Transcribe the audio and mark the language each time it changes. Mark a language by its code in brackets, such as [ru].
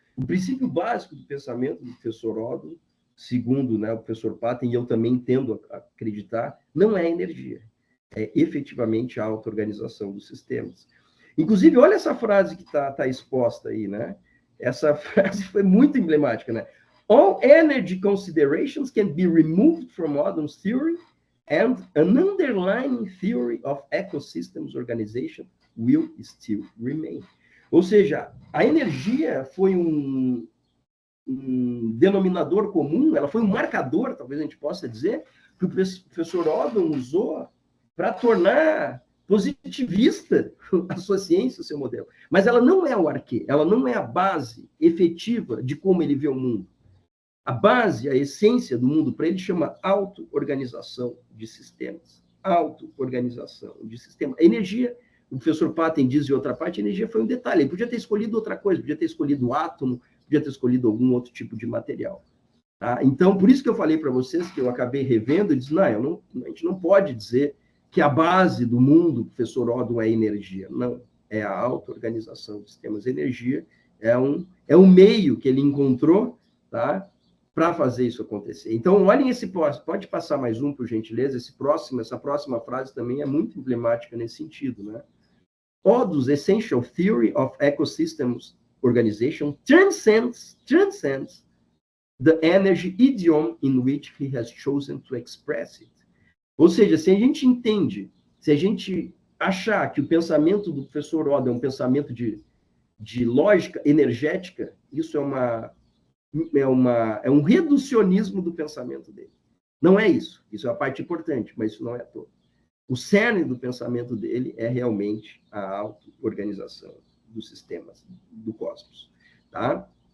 [pt] O princípio básico do pensamento do professor Odum, segundo, né, o professor Patten, e eu também tendo a acreditar, não é a energia. É efetivamente a auto-organização dos sistemas. Inclusive, olha essa frase que está exposta aí, né? Essa frase foi muito emblemática, né? [en] All energy considerations can be removed from Odum's theory, and an underlying theory of ecosystems organization will still remain. [pt] Ou seja, a energia foi um denominador comum, ela foi um marcador, talvez a gente possa dizer, que o professor Odum usou para tornar positivista a sua ciência, o seu modelo. Mas ela não é o arquê, ela não é a base efetiva de como ele vê o mundo. A base, a essência do mundo para ele chama auto-organização de sistemas. Auto-organização de sistemas. A energia, o professor Patten diz em outra parte, a energia foi um detalhe. Ele podia ter escolhido outra coisa, podia ter escolhido o átomo, podia ter escolhido algum outro tipo de material. Tá? Então, por isso que eu falei para vocês, que eu acabei revendo, e disse, a gente não pode dizer que a base do mundo, professor Odum, é energia. Não, é a auto-organização de sistemas. Energia é um meio que ele encontrou, tá? Para fazer isso acontecer. Então, olhem esse próximo. Pode passar mais um, por gentileza? Essa próxima frase também é muito emblemática nesse sentido, né? [en] Odum's essential theory of ecosystems organization transcends the energy idiom in which he has chosen to express it. [pt] Ou seja, se a gente entende, se a gente achar que o pensamento do professor Odum é um pensamento de lógica energética, isso é um reducionismo do pensamento dele. Não é isso. Isso é a parte importante, mas isso não é todo. O cerne do pensamento dele é realmente a auto-organização dos sistemas do cosmos. Tá?